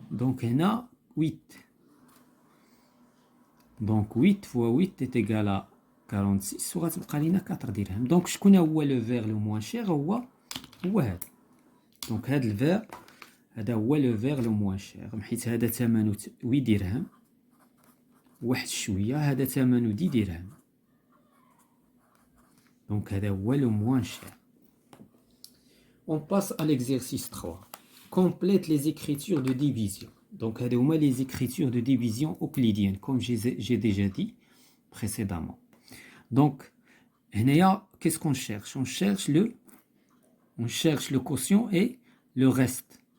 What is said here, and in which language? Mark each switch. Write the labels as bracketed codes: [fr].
[ar] Donc هنا 8. [fr] Donc 8 fois 8 est égal à 46 [ar] وغتبقى لنا 4 درهم. [fr] Donc [ar] شكون هو [fr] le verre le moins cher؟ [ar] هو هذا. [fr] Donc [ar] هذا الفير هذا هو [fr] le verre le moins cher. [ar] حيت هذا ثمنه 8 درهم واحد شويه، هذا ثمنه 10 درهم. [fr] Donc هذا هو le moins cher. On passe à l'exercice 3. Complète les écritures de division. Donc [ar] هذا هما [fr] les écritures de division euclidienne comme j'ai déjà dit précédemment. Donc هنايا qu'est-ce qu'on cherche? On cherche le quotient et le reste.